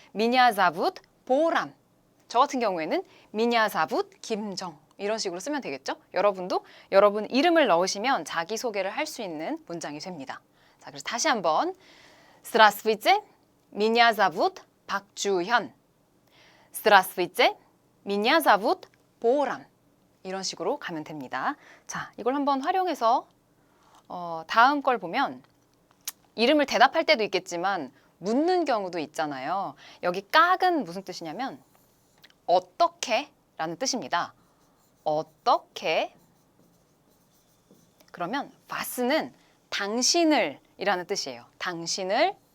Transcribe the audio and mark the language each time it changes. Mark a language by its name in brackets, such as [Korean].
[Korean] 미냐 자붓 보람. 저 같은 경우에는 미냐 자붓 김정. 이런 식으로 쓰면 되겠죠? 여러분도 여러분 이름을 넣으시면 자기소개를 할 수 있는 문장이 됩니다. 자, 그래서 다시 한번 [Russian] Здравствуйте, меня зовут 박주현. Здравствуйте, меня зовут 보람. [Korean] 이런 식으로 가면 됩니다. 자, 이걸 한번 활용해서 다음 걸 보면 이름을 대답할 때도 있겠지만 묻는 경우도 있잖아요. 여기 깍은 무슨 뜻이냐면 어떻게 라는 뜻입니다. 어떻게? 그러면 vas는 당신을 이라는 뜻이에요. 당신을.